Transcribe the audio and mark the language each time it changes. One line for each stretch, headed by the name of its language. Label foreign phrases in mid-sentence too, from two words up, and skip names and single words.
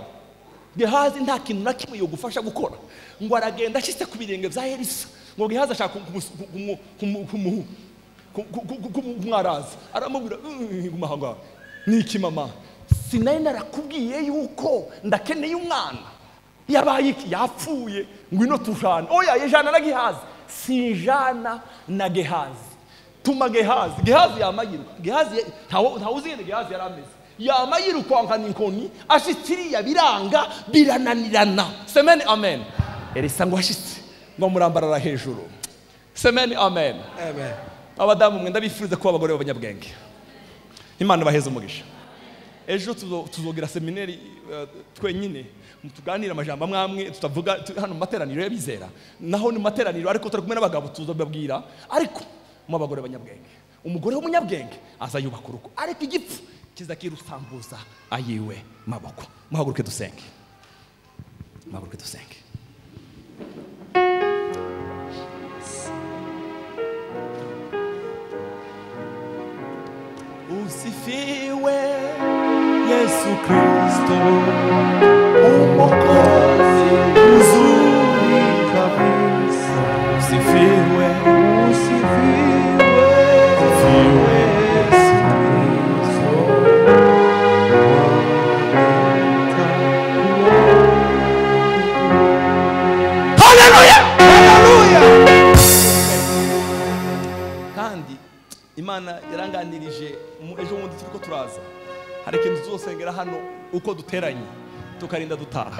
Rundi: Gehazi nta kintu na kimwe yogufasha gukora, ngo aragenda ashitse ku birenge bya Elisa, ngo Gehazi ashaka kumwaraza, aramubwira gumahanga niki mama, sinari narakubwiye yuko ndakeneye umwana, yabaye iki? Yapfuye, ngwino tujana. Oya, yejana na Gehazi, sinjana na Gehazi, tuma Gehazi. Gehazi yamayiruka, Gehazi ntawuzi ngene Gehazi yarameze, yamayiruka nkana inkoni, ashitiriya biranga birananirana.
Swahili: Semeni amen.
Rundi: Elisa ngo ashitse ngo murambarara hejuru.
Swahili: Semeni amen. Amen.
Rundi: Abadamu mwe ndabifuriza kuba abagore b'abanyabwenge, Imana baheze umugisha. Ejo tuzogira seminari twenyine, tuganira amajambo amwe tutavuga hano mu materaniro y'abizera, naho ni materaniro ariko turi kumwe n'abagabo tuzobabwira. Ariko mu abagore b'abanyabwenge, umugore w'umunyabwenge azayubaka urugo, ariko igipfu kizakirusambuza ayiwe maboko. Muhaguruke dusenge, muhaguruke dusenge.
Swahili: Usifiwe Yesu Kristo, Mwokozi mzuri kabisa. Usifiwe, usifiwe Yesu Kristo. Haleluya, haleluya.
Rundi: Kandi Imana yaranganirije ejo bundi turiko turaza, hari ikintu tuzosengera hano uko duteranye tukarinda dutaha.